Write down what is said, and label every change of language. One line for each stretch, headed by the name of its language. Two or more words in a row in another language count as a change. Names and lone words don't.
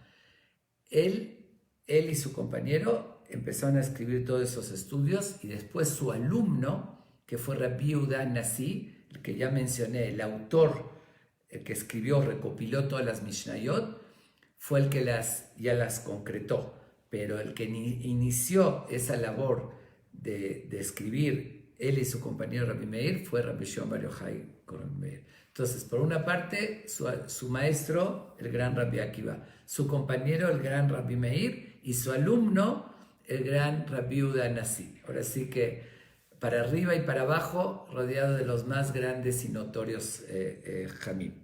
Spanish: Él y su compañero empezaron a escribir todos esos estudios, y después su alumno, que fue Rabbi Yehuda Nasi, el que ya mencioné, el autor, el que escribió, recopiló todas las Mishnayot, fue el que ya las concretó, pero el que inició esa labor de escribir, él y su compañero Rabbi Meir, fue Rabbi Shimon Bar Yochai con Rabbi Meir. Entonces, por una parte, su maestro, el gran Rabbi Akiva, su compañero, el gran Rabbi Meir, y su alumno, el gran Rabbi Yehuda Nasi. Ahora sí que para arriba y para abajo, rodeado de los más grandes y notorios jamim.